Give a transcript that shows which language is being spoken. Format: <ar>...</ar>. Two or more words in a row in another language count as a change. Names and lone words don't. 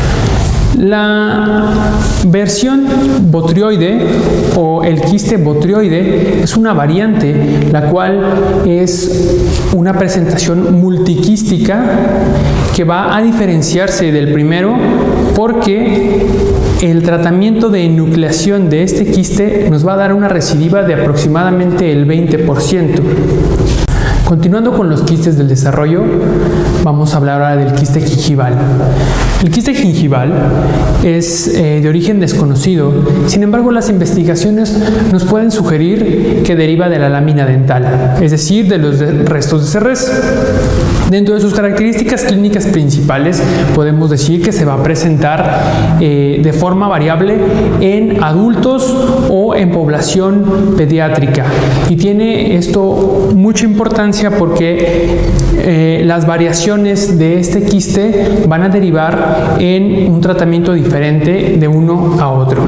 <es>La versión botrioide o el quiste botrioide es una variante, la cual es una presentación multiquística que va a diferenciarse del primero porque el tratamiento de enucleación de este quiste nos va a dar una recidiva de aproximadamente el 20%. Continuando con los quistes del desarrollo, vamos a hablar ahora del quiste gingival. El quiste gingival es de origen desconocido, sin embargo las investigaciones nos pueden sugerir que deriva de la lámina dental, es decir, de los restos de cerrés. Dentro de sus características clínicas principales podemos decir que se va a presentar de forma variable en adultos o en población pediátrica, y tiene esto mucha importancia porque las variaciones de este quiste van a derivar en un tratamiento diferente de uno a otro.</es>